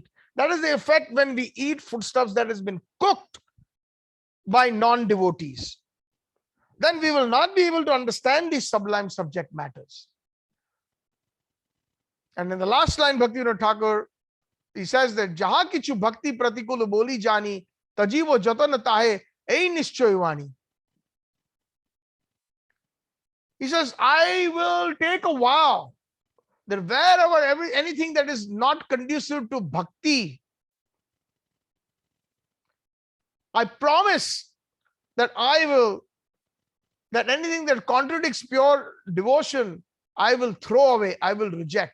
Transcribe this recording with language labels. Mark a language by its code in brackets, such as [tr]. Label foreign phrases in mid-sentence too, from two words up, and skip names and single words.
[en] That is the effect when we eat foodstuffs that has been cooked by non-devotees. Then we will not be able to understand these sublime subject matters. And in the last line, Bhaktivinoda Thakur, he says that [bn] যাহা কিছু ভক্তি-প্রতিকূল বলি জানি, ত্যজিব যতন তাহে এই নিশ্চয় বাণী. [en] He says, I will take a vow that wherever anything that is not conducive to bhakti, I promise that that anything that contradicts pure devotion, I will throw away, I will reject.